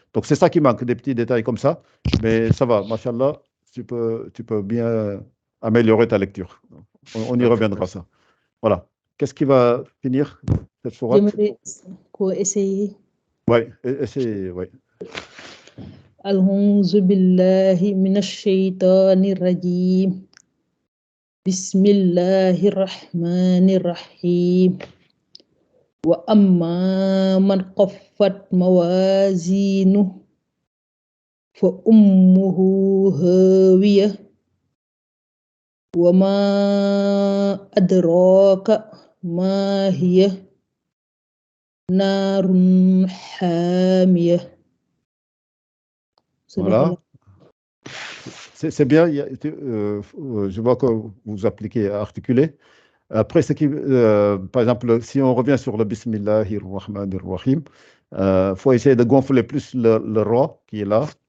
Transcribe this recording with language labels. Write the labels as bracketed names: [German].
[French] Donc c'est ça qui manque, des petits détails comme ça. Mais ça va, machallah, tu peux bien améliorer ta lecture. On y reviendra ça. Voilà. Qu'est-ce qui va finir cette sourate? J'aimerais essayer. Oui, essayez, oui. [Arabic] أعوذ بالله من الشيطان الرجيم بسم الله الرحمن الرحيم وأما من خفت موازينه فأمه هاوية وما أدراك ما هي نار حامية. [French] Voilà. C'est bien. Je vois que vous appliquez à articuler. Après, par exemple, si on revient sur le Bismillahir Rahmanir Rahim, faut essayer de gonfler plus le ra qui est là.